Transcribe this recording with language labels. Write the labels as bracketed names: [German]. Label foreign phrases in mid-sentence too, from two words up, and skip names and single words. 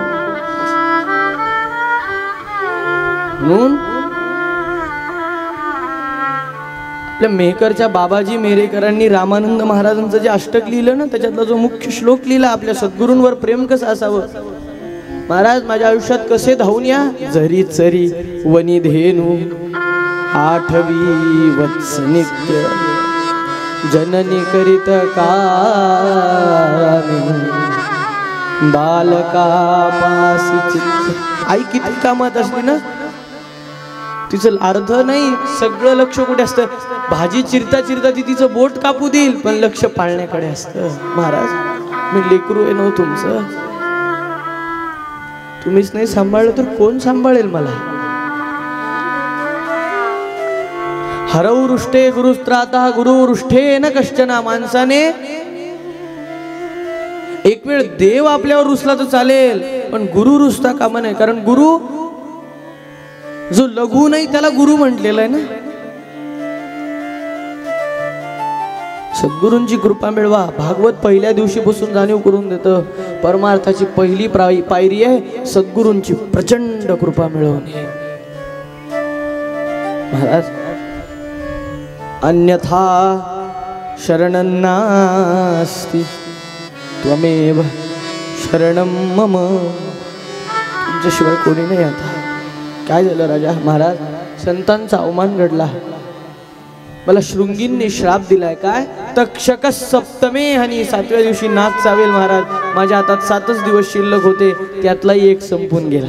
[Marathi] म्हणून आपल्या मेहकरच्या बाबाजी मेरेकरांनी रामानंद महाराजांचं जे अष्टक लिहिलं ना, त्याच्यातला जो मुख्य श्लोक लिहिला, आपल्या सद्गुरूंवर प्रेम कसं असावं. महाराज माझ्या आयुष्यात कसे धावून या. झरी चरी वनी धेनू, आठवी वत्स नित्य, जननी करीत कामी, बालका पासी चित्त. आई किती कामात असली ना, तिचं अर्ध नाही सगळं लक्ष कुठे असतं. भाजी चिरता चिरता ती तिचं बोट कापू देईल, पण लक्ष पाळण्याकडे असतं. महाराज मी लेकरू आहे ना तुमचं, तुम्हीच नाही सांभाळलं तर कोण सांभाळेल मला. [Sanskrit] हरऊ रुष्टे गुरुस्त्राता, गुरु रुष्टे न कश्चना. [Marathi] माणसाने एक वेळ देव आपल्यावर रुसला तर चालेल, पण गुरु रुसता कामा नाही. कारण गुरु जो लघु नाही त्याला गुरु म्हटलेलं आहे ना. सद्गुरूंची कृपा मिळवा. भागवत पहिल्या दिवशी बसून जाणीव करून देतं. परमार्थाची पहिली पायरी आहे सद्गुरूंची प्रचंड कृपा मिळवणे. [Sanskrit] महाराज अन्यथा शरणं नास्ति त्वमेव शरणं मम. [Marathi] तुमच्याशिवाय कोणी नाही. आता काय झालं राजा? महाराज संतांचा अवमान घडला. मला शृंगींनी श्राप दिलाय. काय? [Sanskrit] तक्षक सप्तमे हनी, [Marathi] 7व्या दिवशी नाग चावेल. महाराज माझ्या हातात 7च दिवस शिल्लक होते, त्यातलाही एक संपून गेला.